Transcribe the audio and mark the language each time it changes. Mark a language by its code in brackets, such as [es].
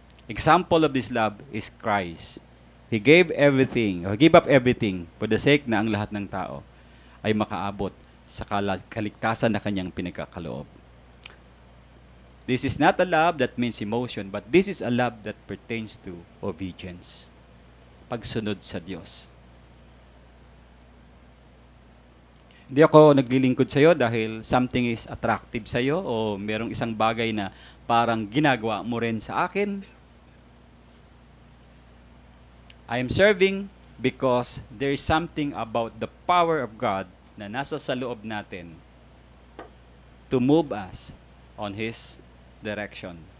[en] Example of this love is Christ. He gave everything, or gave up everything for the sake [tl] na ang lahat ng tao ay makaabot sa kaligtasan na kanyang pinagkakaloob. [en] This is not a love that means emotion, but this is a love that pertains to obedience. [tl] Pagsunod sa Diyos. Hindi ako naglilingkod sa iyo dahil [en] something is attractive [tl] sa iyo o merong isang bagay na parang ginagawa mo rin sa akin. [en] I am serving because there is something about the power of God [tl] na nasa sa loob natin [en] to move us on His direction.